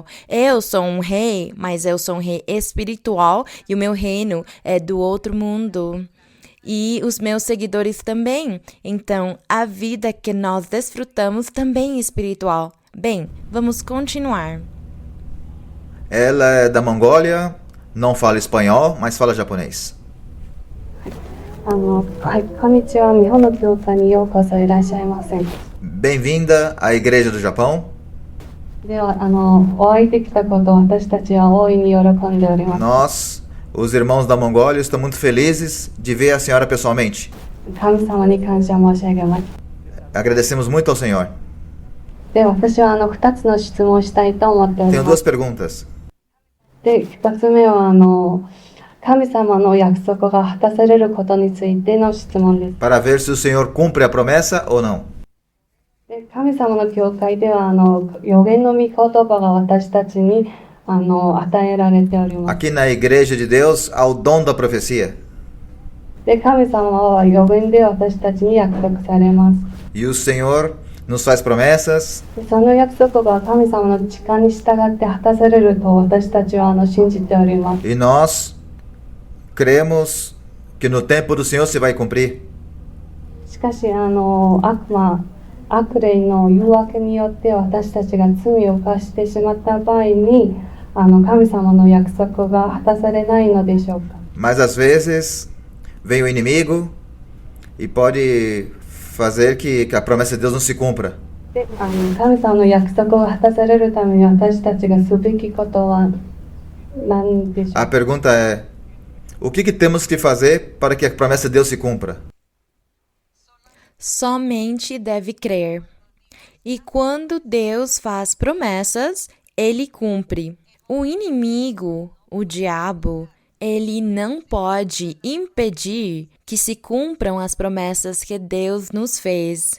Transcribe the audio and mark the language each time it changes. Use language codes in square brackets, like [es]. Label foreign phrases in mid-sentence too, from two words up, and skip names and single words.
[pt] Eu sou um rei, mas eu sou um rei espiritual e o meu reino é do outro mundo. E os meus seguidores também. Então, a vida que nós desfrutamos também é espiritual. Bem, vamos continuar. Ela é da Mongólia, não fala espanhol, mas fala japonês. [ja] はい、こんにちは。日本の教会にようこそいらっしゃいませ。 [pt] Bem-vinda à Igreja do Japão. [ja] では、お会いできたことを私たちは大いに喜んでおります。 [pt] Nós, os irmãos da Mongólia, estamos muito felizes de ver a senhora pessoalmente. [ja] 神様に感謝申し上げます。 [pt] Agradecemos muito ao Senhor. [ja] で、私は2つの質問をしたいと思っており [pt] Tenho [ja] ま [pt] duas [ja] す。 [pt] perguntas. [ja] で、1つ目は神様の約束が果たされることについての質問です。 [pt] Para ver se o Senhor cumpre a promessa ou não. [ja] で、神様の教会では預言の御言葉が私たちに与えられております。 [pt] Aqui na Igreja de Deus há o dom da profecia. [ja] で、神様は預言で私たちに約束されます。 [pt] E o Senhor nos faz promessas [ja] で、その約束が神様の誓いに従って果たされると私たちは信じております。 [pt] e nós cremos que no tempo do Senhor se vai cumprir. [ja] しかし悪霊の誘惑によって私たちが罪を犯してしまった場合に神様の約束が果たされないのでしょうか。 [pt] Mas às vezes vem o inimigo e pode fazer que a promessa de Deus não se cumpra. [ja] で、神様の約束が果たされるために私たちがすべきことは何でしょうか。 [pt] A pergunta é: o que temos que fazer para que a promessa de Deus se cumpra? Somente deve crer. E quando Deus faz promessas, ele cumpre. O inimigo, o diabo, ele não pode impedir que se cumpram as promessas que Deus nos fez.